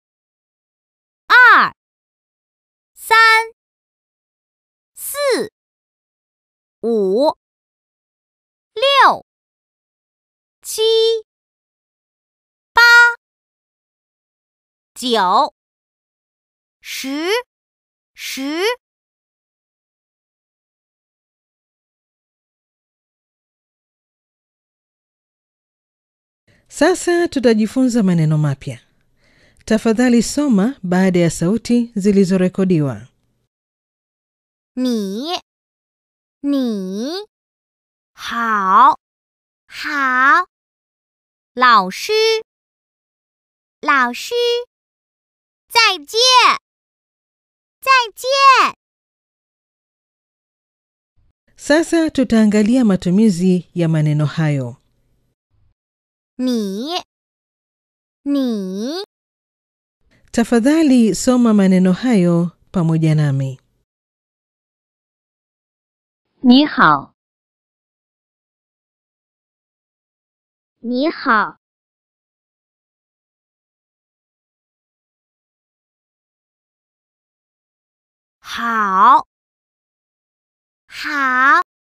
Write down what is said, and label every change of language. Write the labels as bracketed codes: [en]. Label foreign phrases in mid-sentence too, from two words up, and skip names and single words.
[zh] 2 3 4 5 6 7 8 9 10 10 [sw] Sasa tutajifunza maneno mapya. Tafadhali soma baada ya sauti zilizorekodiwa. [zh] 你 你 好 好 老师 老师 再见 再见 [sw] Sasa tutaangalia matumizi ya maneno hayo. [zh] 你 你 [sw] Tafadhali soma maneno hayo pamoja nami. [zh] 你好，你好 好 好